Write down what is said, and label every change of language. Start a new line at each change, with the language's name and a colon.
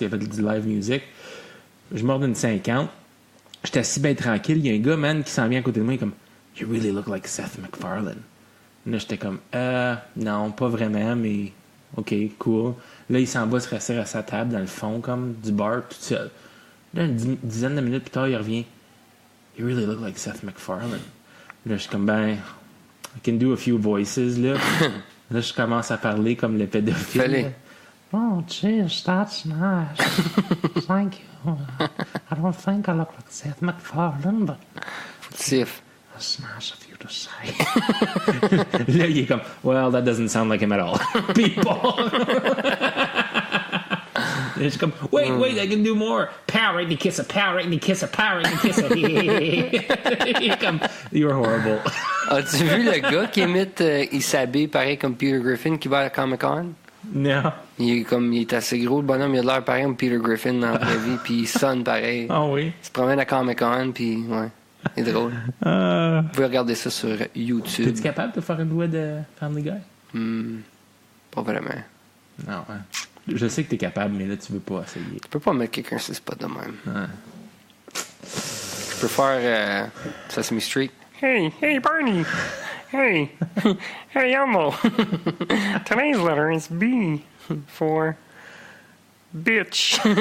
French: Il y avait du live music. Je m'ordonne une 50. J'étais assis bien tranquille. Il y a un gars, man, qui s'en vient à côté de moi. Il est comme,
English: You really look like Seth MacFarlane.
French: Là, j'étais comme, non, pas vraiment, mais OK, cool. Là, il s'en va se rasseoir à sa table, dans le fond, comme, du bar, tout seul. Là, une dizaine de minutes plus tard, il revient.
English: You really look like Seth MacFarlane.
French: Là, je suis comme,
English: I can do a few voices,
French: là. Là, je commence à parler comme le pédophile. Fallait.
English: Oh, jeez, that's nice. Thank you. I don't think I look like Seth MacFarlane, but Foutif. that's nice of you to say.
French: Là, il est comme,
English: well, that doesn't sound like him at all. People!
French: Et je suis comme,
English: wait, I can do more. Power, right, kiss a power, right, kiss a power, right, kiss a.
French: Il est comme,
English: you're horrible.
French: As-tu vu le gars qui imite, il s'habille pareil comme Peter Griffin qui va à la Comic-Con? Non. Il est assez gros, le bonhomme, il a de l'air pareil comme Peter Griffin dans la vraie vie, puis il sonne pareil. Ah oui? Il se promène à Comic-Con, puis ouais, c'est drôle. Vous pouvez regarder ça sur YouTube. Es-tu capable de faire une voix de Family Guy? Pas vraiment. Non, hein. Je sais que t'es capable, mais là, tu veux pas essayer. Tu peux pas mettre quelqu'un sur le spot de même. Ouais. Tu peux faire Sesame Street. Hey, Barney! Hey, Elmo!
English: Today's letter is B for bitch.